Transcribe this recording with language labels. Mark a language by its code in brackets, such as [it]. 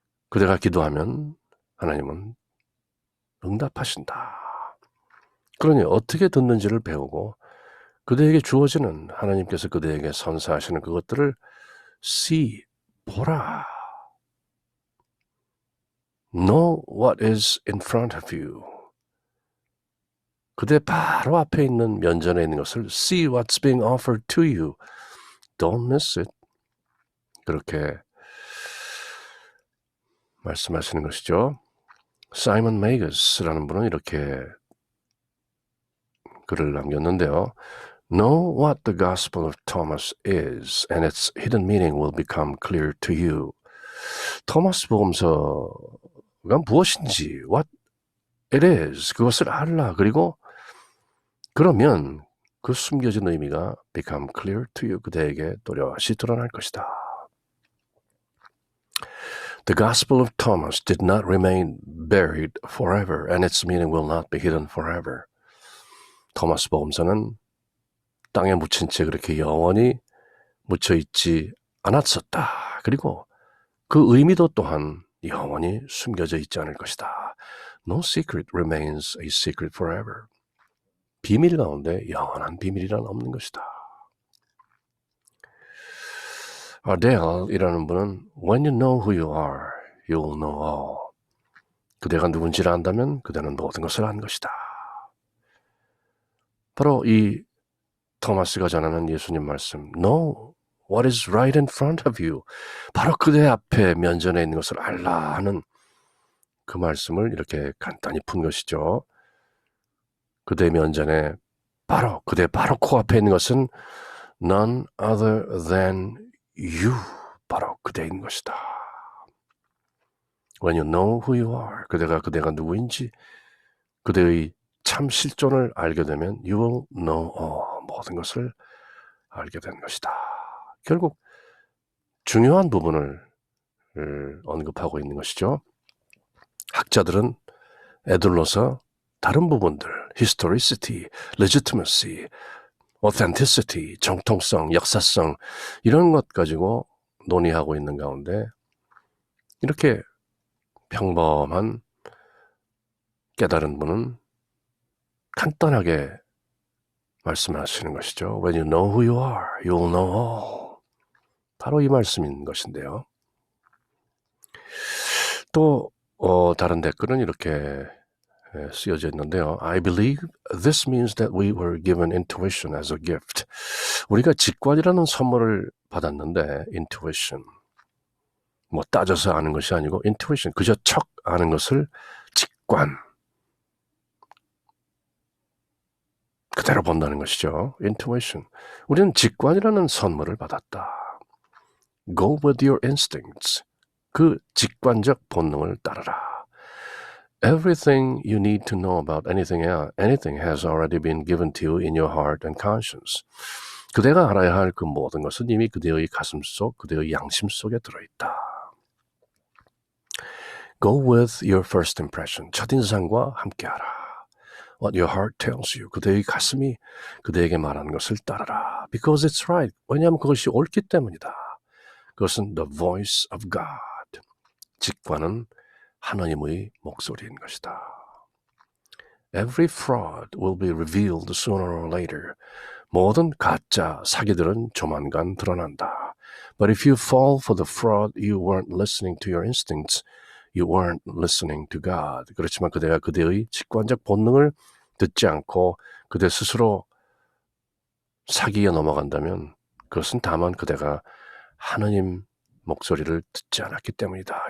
[ko] 그대가 기도하면 하나님은 응답하신다. 그러니 어떻게 듣는지를 배우고 그대에게 주어지는 하나님께서 그대에게 선사하시는 그것들을 see, 보라. [en] Know what is in front of you. [ko] 그대 바로 앞에 있는 면전에 있는 것을 [en] see what's being offered to you. Don't miss it. [ko] 그렇게 말씀하시는 것이죠. 사이먼 메이거스라는 분은 이렇게 글을 남겼는데요. [en] Know what the Gospel of Thomas is, and its hidden meaning will become clear to you. [ko] 토마스 복음서가 무엇인지, [en] what it is, [ko] 그것을 알라. 그리고 그러면 그 숨겨진 의미가 [en] become clear to you, [ko] 그대에게 또렷이 드러날 것이다. [en] The Gospel of Thomas did not remain buried forever, and its meaning will not be hidden forever. [ko] 토마스 복음서는 땅에 묻힌 채 그렇게 영원히 묻혀있지 않았었다. 그리고 그 의미도 또한 영원히 숨겨져 있지 않을 것이다. [en] No secret remains a secret forever. [ko] 비밀 가운데 영원한 비밀이란 없는 것이다. 아델이라는 분은 [en] When you know who you are, you'll know all. [ko] 그대가 누군지를 안다면 그대는 모든 것을 안 것이다. 바로 이 토마스가 전하는 예수님 말씀, [en] Know what is right in front of you. [ko] 바로 그대 앞에 면전에 있는 것을 알라 하는 그 말씀을 이렇게 간단히 푼 것이죠. 그대 면전에 그대 바로 코앞에 있는 것은 [en] none other than you. [ko] 바로 그대인 것이다. [en] When you know who you are, [ko] 그대가 누구인지, 그대의 참 실존을 알게 되면 [en] you will know all, [ko] 모든 것을 알게 된 것이다. 결국 중요한 부분을 언급하고 있는 것이죠. 학자들은 애들로서 다른 부분들, historicity, legitimacy, authenticity, 정통성, 역사성 이런 것 가지고 논의하고 있는 가운데 이렇게 평범한 깨달은 분은 간단하게 말씀하시는 것이죠. [en] When you know who you are, you'll know all. [ko] 바로 이 말씀인 것인데요. 또 다른 댓글은 이렇게 쓰여져 있는데요. [en] I believe this means that we were given intuition as a gift. [ko] 우리가 직관이라는 선물을 받았는데 intuition, 뭐 따져서 아는 것이 아니고 intuition, 그저 척 아는 것을 직관, 그대로 본다는 것이죠. [en] intuition. [ko] 우리는 직관이라는 선물을 받았다. [en] Go with your instincts. [ko] 그 직관적 본능을 따르라. [en] Everything you need to know about anything has already been given to you in your heart and conscience. [ko] 그대가 알아야 할 그 모든 것은 이미 그대의 가슴 속, 그대의 양심 속에 들어있다. [en] Go with your first impression. [ko] 첫인상과 함께하라. [en] What your heart tells you. [ko] 그대의 가슴이 그대에게 말하는 것을 따르라. [en] Because it's right. [ko] 왜냐하면 그것이 옳기 때문이다. 그것은 [en] the voice of God. [ko] 직관은 하나님의 목소리인 것이다. [en] Every fraud will be revealed sooner or later. [ko] 모든 가짜 사기들은 조만간 드러난다. [en] But if you fall for the fraud, you weren't listening to your instincts. You weren't listening to God. [ko] 그렇지만 그대가 그대의 직관적 본능을 듣지 않고 그대 스스로 사기에 넘어간다면 그것은 다만 그대가 하나님 목소리를 듣지 않았기 때문이다.